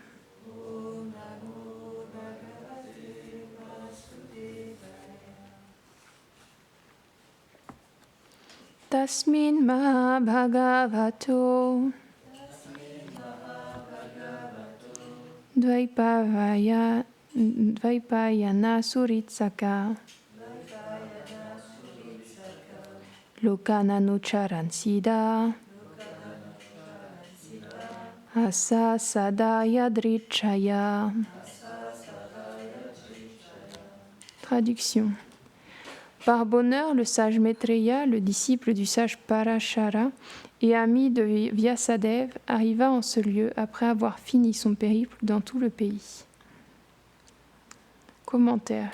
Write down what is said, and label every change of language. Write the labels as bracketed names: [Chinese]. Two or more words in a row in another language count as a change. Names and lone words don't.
[Sanskrit] Tasmin Mahabhagavato Dvaipayana Suritsaka Lokananucharan Siddha Asa Sadaya Drichaya. [French] Traduction. Par bonheur, le sage Maitreya, le disciple du sage Parashara et ami de Vyasadeva, arriva en ce lieu après avoir fini son périple dans tout le pays. Commentaire.